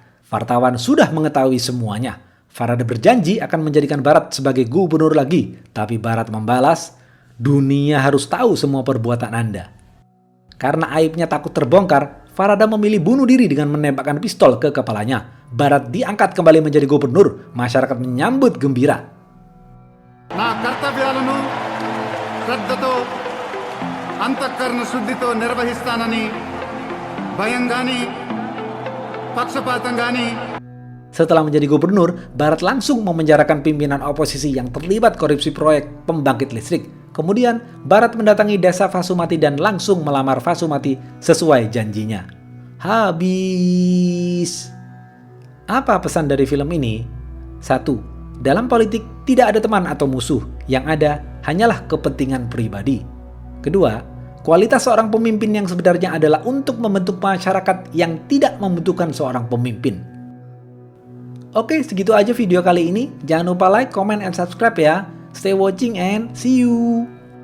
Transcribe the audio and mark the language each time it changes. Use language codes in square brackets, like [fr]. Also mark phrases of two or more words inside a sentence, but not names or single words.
[id] Wartawan sudah mengetahui semuanya. Farada berjanji akan menjadikan Bharat sebagai gubernur lagi. Tapi Bharat membalas, dunia harus tahu semua perbuatan Anda. Karena aibnya takut terbongkar, Farada memilih bunuh diri dengan menembakkan pistol ke kepalanya. Bharat diangkat kembali menjadi gubernur. Masyarakat menyambut gembira. [te] నా కర్తవ్యాలను శ్రద్ధతో అంతఃకరణ శుద్ధితో నిర్వహిస్తానని భయం గాని పక్షపాతం గాని. [id] Setelah menjadi gubernur, Bharat langsung memenjarakan pimpinan oposisi yang terlibat korupsi proyek pembangkit listrik. Kemudian, Bharat mendatangi desa Vasumati dan langsung melamar Vasumati sesuai janjinya. Habis. Apa pesan dari film ini? 1. Dalam politik tidak ada teman atau musuh, yang ada hanyalah kepentingan pribadi. Kedua, kualitas seorang pemimpin yang sebenarnya adalah untuk membentuk masyarakat yang tidak membutuhkan seorang pemimpin. Oke, segitu aja video kali ini. Jangan lupa [en] like, comment, and subscribe [id] ya. [en] Stay watching and see you.